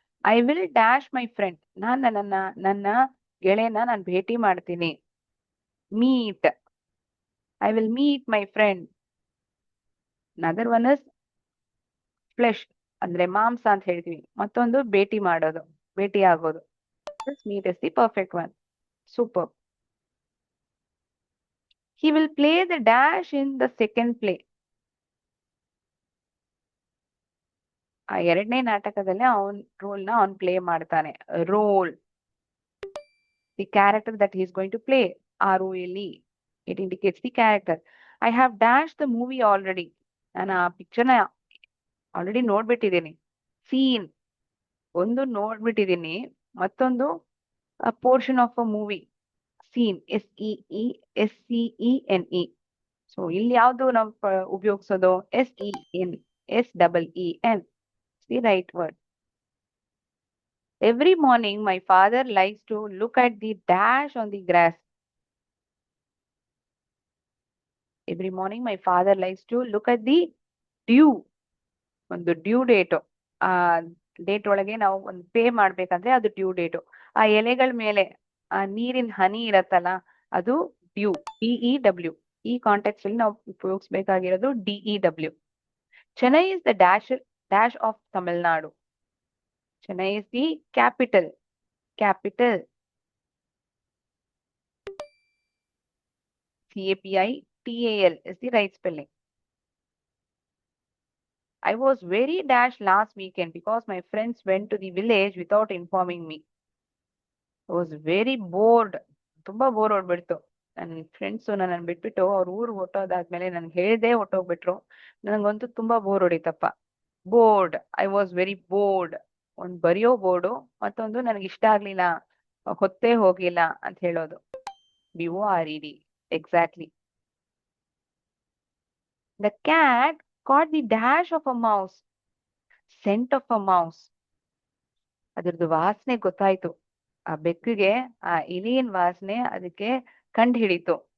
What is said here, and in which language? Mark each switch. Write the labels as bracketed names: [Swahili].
[English] I will dash my friend. [Kannada] ನನ್ನ ಗೆಳೆಯನ ನಾನು ಭೇಟಿ ಮಾಡ್ತೀನಿ. [English] Meet. I will meet my friend. Another one is flesh [Kannada] ಅಂದ್ರೆ ಮಾಂಸ ಅಂತ ಹೇಳ್ತೀವಿ. ಮತ್ತೊಂದು ಭೇಟಿ ಮಾಡೋದು, ಭೇಟಿ ಆಗೋದು. [English] This meet is the perfect one. Super. He will play the dash in the second play. [Kannada] ಆ ಎರಡನೇ ನಾಟಕದಲ್ಲಿ ಅವನ್ ರೋಲ್ನ ಅವನ್ ಪ್ಲೇ ಮಾಡ್ತಾನೆ. Roll. [English] The character that he is going to play. ROLE. It indicates the character. I have dashed the movie already. [Kannada] ನಾನು ಆ ಪಿಕ್ಚರ್ನ already ನೋಡ್ಬಿಟ್ಟಿದ್ದೀನಿ. Scene ಒಂದು ನೋಡ್ಬಿಟ್ಟಿದ್ದೀನಿ, ಮತ್ತೊಂದು [English] Portion of a movie. [Kannada] Scene SEESCENE. So ಇಲ್ಲಿ ಯಾವ್ದು ನಾವು ಉಪಯೋಗಿಸೋದು? SEN. [English] The right word. Every morning my father likes to look at the dash on the grass. Every morning my father likes to look at the dew. [Kannada] ಒಂದು due date. ಆ date ಒಳಗೆ ನಾವು ಒಂದು pay ಮಾಡ್ಬೇಕಂದ್ರೆ ಅದು due date. ಆ ಎಲೆಗಳ ಮೇಲೆ ಆ ನೀರಿನ ಹನಿ ಇರತ್ತಲ್ಲ, ಅದು ಡ್ಯೂ. DEW. ಈ ಕಾಂಟೆಕ್ಸ್ಟ್ ಅಲ್ಲಿ ನಾವು ಉಪಯೋಗಿಸ್ಬೇಕಾಗಿರೋದು DEW. [English] Chennai is the dash of Tamil Nadu. Chennai is the capital. CAPITAL is the right spelling. I was very dash last weekend because my friends went to the village without informing me. I was very bored. [Kannada] ತುಂಬಾ bore ಹೊಡ್ಬಿಡ್ತು. ನನ್ನ friends ನನ್ನನ್ನು ಬಿಟ್ಬಿಟ್ಟು ಅವ್ರ ಊರು ಹೊಟ್ಟೋದಾದ್ಮೇಲೆ ನನ್ಗೆ ಹೇಳ್ದೆ ಹೊಟ್ಟೋಗ್ಬಿಟ್ರು. ನನಗಂತೂ ತುಂಬಾ bore ಹೊಡಿತಪ್ಪ. Board. [English] I was very bored. [Kannada] ಒಂದು ಬರೆಯೋ ಬೋರ್ಡು, ಮತ್ತೊಂದು ನನಗೆ ಇಷ್ಟ ಆಗ್ಲಿಲ್ಲ, ಹೊತ್ತೇ ಹೋಗಿಲ್ಲ ಅಂತ ಹೇಳೋದು. [English] BORED. Exactly. The cat caught the dash of a mouse. Scent of a mouse. [Kannada] ಅದ್ರದ್ದು ವಾಸನೆ ಗೊತ್ತಾಯ್ತು. ಆ ಬೆಕ್ಕಿಗೆ ಆ ಇಲಿயின் ವಾಸನೆ ಅದಕ್ಕೆ ಕಂಡು ಹಿಡಿತು.